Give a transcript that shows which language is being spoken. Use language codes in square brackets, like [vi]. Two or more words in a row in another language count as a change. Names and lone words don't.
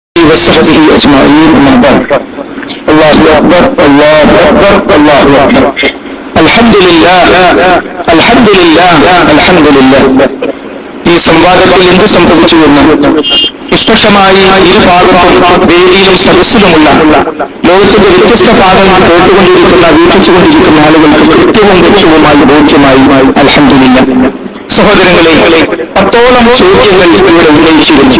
[ar] وصحبه أجمعين من بعد. الله أكبر الله أكبر الله أكبر. الحمد لله الحمد لله الحمد لله. [ml] ഈ സംവാദത്തിൽ എന്ത് സംഭവിച്ചു എന്ന് നിഷ്പക്ഷമായി ഇരുഭാഗത്തും വേദിയിലും സദസ്സിലുമുള്ള ലോകത്തിന്റെ വ്യത്യസ്ത ഭാഗങ്ങൾ കേട്ടുകൊണ്ടിരിക്കുന്ന വീക്ഷിച്ചുകൊണ്ടിരിക്കുന്ന ആളുകൾക്ക് കൃത്യവും വ്യക്തവുമായി ബോധ്യമായി. അൽഹംദുലില്ലാഹ്. സഹോദരങ്ങളെ, 10ഓളം ചോദ്യങ്ങൾ ഇവിടെ ഉന്നയിച്ചിരുന്നു.